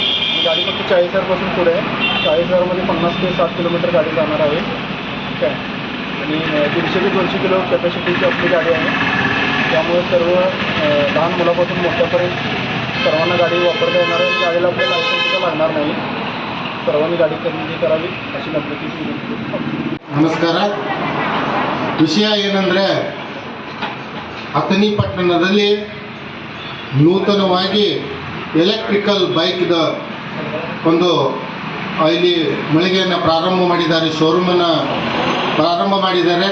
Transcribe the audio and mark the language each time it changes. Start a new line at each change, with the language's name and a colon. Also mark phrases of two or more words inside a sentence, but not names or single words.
Marathi: ही गाडी फक्त 40,000पासून पुढे आहे। 40,000मध्ये 50 ते 60 किलोमीटर गाडी जाणार आहे, ठीक आहे। आणि 150 ते 200 किलो कॅपॅसिटीची आपली गाडी आहे। त्यामुळे सर्व लहान मुलापासून मोठ्यापर्यंत सर्वांना गाडी वापरता येणार आहे। गाडीला आपल्या लायसन्ससुद्धा लागणार नाही। सर्वांनी गाडी खरेदी करावी अशी नम्रतेची विनंती।
Kannada: ನಮಸ್ಕಾರ। ವಿಷಯ ಏನಂದರೆ, ಅಥಣಿ ಪಟ್ಟಣದಲ್ಲಿ ನೂತನವಾಗಿ ಎಲೆಕ್ಟ್ರಿಕಲ್ ಬೈಕ್ದ ಒಂದು ಇಲ್ಲಿ ಮಳಿಗೆಯನ್ನು ಪ್ರಾರಂಭ ಮಾಡಿದ್ದಾರೆ, ಶೋರೂಮನ್ನು ಪ್ರಾರಂಭ ಮಾಡಿದ್ದಾರೆ।